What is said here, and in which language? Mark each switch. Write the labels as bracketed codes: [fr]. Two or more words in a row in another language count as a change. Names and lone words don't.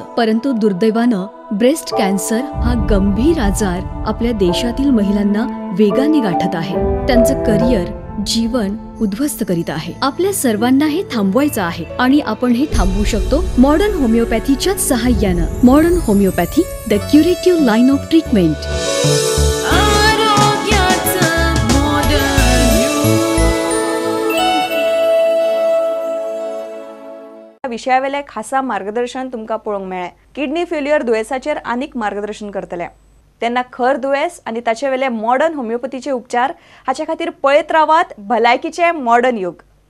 [mr] परंतु दुर्दैवानं ब्रेस्ट कॅन्सर हा गंभीर आजार आपल्या देशातील महिलांना वेगाने गाठत आहे. त्यांचं करिअर, जीवन उद्ध्वस्त करीत आहे. आपल्या सर्वांना हे थांबवायचं आहे आणि आपण हे थांबवू शकतो मॉडर्न होमिओपॅथीच्या सहाय्यानं. [en] Modern Homeopathy, the curative line of treatment. [kok] विषयावेले खासा मार्गदर्शन तुमका पळोवंक मेळ्ळें. किडनी फेल्युअर दुयेसाचेर आनीक मार्गदर्शन करतले. तेन्ना खर दुयेस आनी ताचे वेले मॉडर्न होमिओपॅथीचे उपचार हाचे खातीर पळयत रावात भलायकीचे मॉडर्न युग.